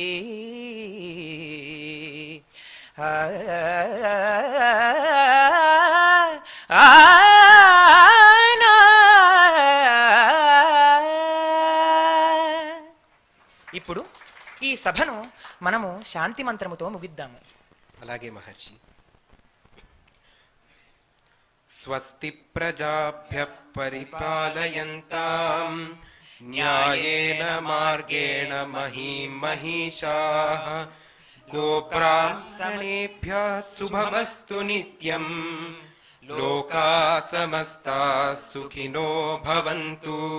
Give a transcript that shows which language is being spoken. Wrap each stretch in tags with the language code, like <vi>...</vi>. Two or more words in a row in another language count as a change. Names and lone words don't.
<te>ఇప్పుడు ఈ సభను మనము శాంతి మంత్రముతో ముగిద్దాము. అలాగే మహర్షి.</te> <sa>స్వస్తి ప్రజాభ్యః పరిపాలయంతాం న్యాయేన మార్గేణ మహీం మహిషాః గోబ్రాహ్మణేభ్యः శుభమస్తు నిత్యం లోకాః సమస్తాః సుఖినో భవంతు.</sa>